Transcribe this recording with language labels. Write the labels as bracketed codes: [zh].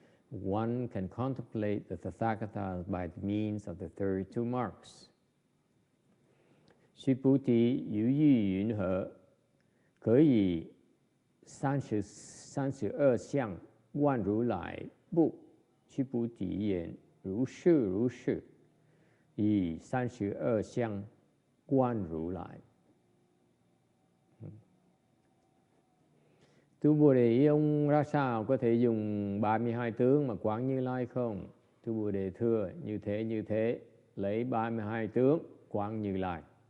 [en] One can contemplate the Tathagata by means of the 32 marks. [zh] Shubhuti yu yi yun he, 可以32相观如来不？ Shubhuti言如是以32相观如来. [vi] Tu Bồ Đề ông ra sao có thể dùng 32 tướng mà quán Như Lai không? Tu Bồ Đề thưa như thế lấy 32 tướng quán Như Lai.